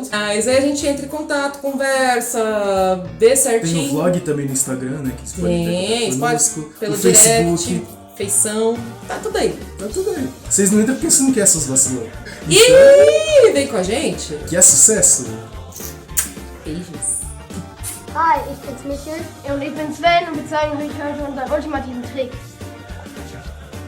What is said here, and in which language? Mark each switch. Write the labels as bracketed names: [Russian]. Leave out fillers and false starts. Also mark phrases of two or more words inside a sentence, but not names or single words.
[Portuguese] Mas aí a gente entra em contato, conversa, vê certinho. Tem o vlog também no Instagram, né? Que vocês podem entrar conosco, pelo no Facebook. direct, feição, tá tudo aí. Tá tudo aí. Vocês não entram pensando que é seus vacilão. E vem com a gente. Que é sucesso. Beijos. [German] Hi, ich bin's Michel und ich bin Sven und wir zeigen euch heute unseren ultimativen Trick.